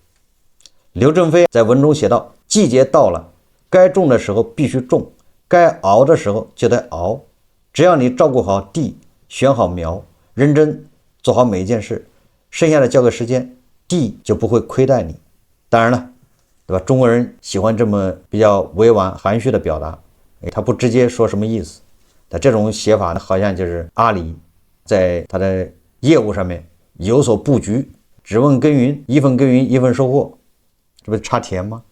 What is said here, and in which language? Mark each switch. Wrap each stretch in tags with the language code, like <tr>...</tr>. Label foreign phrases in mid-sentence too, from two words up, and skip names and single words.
<zh>劉正非在文中寫道：季節到了，該種的時候必須種，該熬的時候就得熬。只要你照顧好地，選好苗，認真做好每一件事，剩下的交給時間，地就不会虧待你。當然了，对吧？中國人喜歡這麼比較委婉含蓄的表達，他不直接說什麼意思。但這種寫法呢，好像就是阿里在他的業務上面有所布局，只問耕耘，一份耕耘一份收穫，這不是插田嗎？</zh>